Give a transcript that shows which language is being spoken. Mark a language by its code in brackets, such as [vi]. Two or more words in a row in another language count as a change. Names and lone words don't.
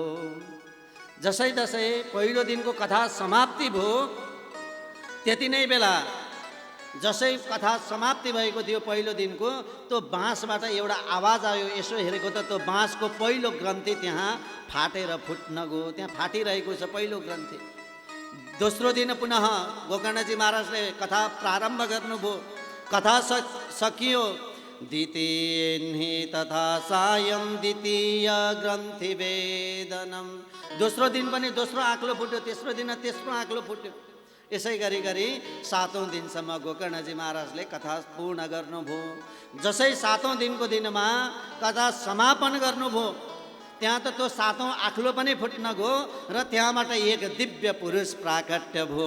[ne] जसै जसै पहिलो दिनको कथा समाप्ति भयो त्यति नै बेला जसै कथा समाप्ति भएको थियो पहिलो दिनको, त्यो बाँसबाट एउटा आवाज आयो। यसो हेरेको त त्यो बाँसको पहिलो ग्रन्थि त्यहाँ फाटेर फुट्न गयो, त्यहाँ फाटिरहेको छ पहिलो ग्रन्थि। दोस्रो दिन पुनः गोकर्णजी महाराजले कथा प्रारम्भ गर्नुभयो। कथा सकियो। [sa] द्वितीय तथा सायं द्वितीय ग्रन्थि वेदनम। [ne] दोस्रो दिन पनि दोस्रो आँक्लो फुट्यो, तेस्रो दिन तेस्रो आँक्लो फुट्यो। यसै गरी गरी 7औं दिनसम्म गोकर्णजी महाराजले कथा पूर्ण गर्नुभयो। जसै 7औं दिनको दिनमा कथा समापन गर्नुभयो त्यहाँ त त्यो 7औं आँख्लो पनि फुट्न गयो र त्यहाँबाट एक दिव्य पुरुष प्राकट्य भयो।